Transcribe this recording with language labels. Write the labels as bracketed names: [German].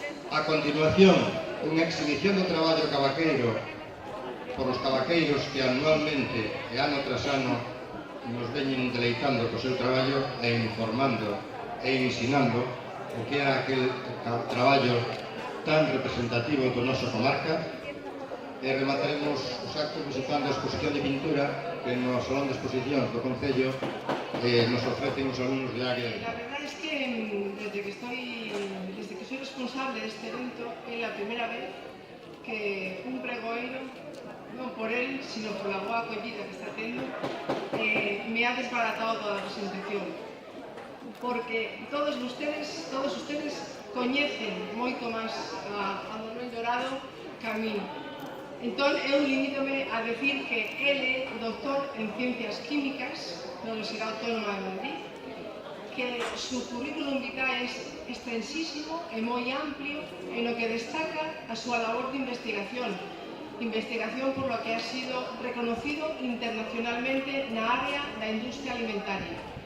[Galician] A continuación, unha exhibición do traballo cavaqueiro por os cavaqueiros que anualmente e ano tras ano nos veñen deleitando co seu traballo e informando e ensinando o que era aquel traballo tan representativo do noso comarca. E remataremos os actos visitando a exposición de pintura que no Salón de Exposicións do Concello nos ofrecen os alumnos de Águeda. [Spanish] La verdad es que desde que soy responsable de este evento, es la primera vez que un pregoeiro, non por él, sino por la [Galician] boa acollida que está tendo, [Spanish] me ha desbaratado [Galician] toda a presentación. Porque [Spanish] todos ustedes [Galician] coñecen moito máis a Manuel Dorado que a mí. Entón, eu limítome a decir que ele é doctor en Ciencias Químicas na Universidade Autónoma de Madrid, que su currículum vitae é extensísimo e moi amplio en lo que destaca a súa labor de investigación [Spanish] por lo que ha sido reconocido internacionalmente [Galician] na área da industria alimentaria.